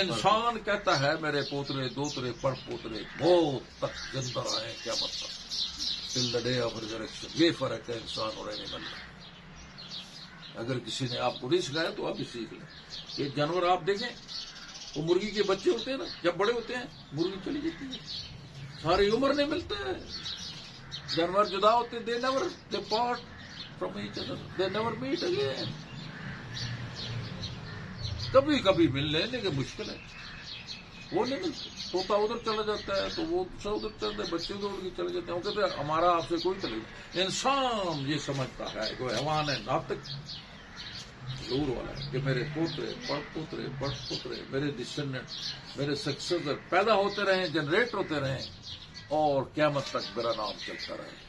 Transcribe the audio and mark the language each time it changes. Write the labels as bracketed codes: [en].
[ur] انسان کہتا ہے میرے پوترے، دوترے، پڑ پوترے بہت تک زندہ رہے، کیا مطلب. [en] Till the day of resurrection. [ur] یہ فرق ہے انسان اور اینیمل میں. اگر کسی نے آپ کو نہیں سکھایا تو آپ بھی سیکھ لیں. ایک جانور آپ دیکھیں, وہ مرغی کے بچے ہوتے ہیں نا, جب بڑے ہوتے ہیں مرغی چلی جاتی ہے, ساری عمر نہیں ملتا ہے. جانور جدا ہوتے, [en] They part from each other, they never meet again. [ur] کبھی کبھی مل لیں لیکن مشکل ہے, وہ نہیں ملتے. طوطا ادھر چلا جاتا ہے تو وہ دوسرا ادھر چلتا ہے, بچے ادھر اڑ کے چلے جاتے ہیں. وہ کہتے ہیں ہمارا آپ سے کوئی تعلق نہیں. انسان یہ سمجھتا ہے کہ حیوان ہے ناطق شعور والا ہے کہ میرے پوترے پڑ پوترے بڑ پوترے, میرے ڈسینڈنٹ, میرے سکسیسر پیدا ہوتے رہیں, جنریٹ ہوتے رہیں اور قیامت تک میرا نام چلتا رہے.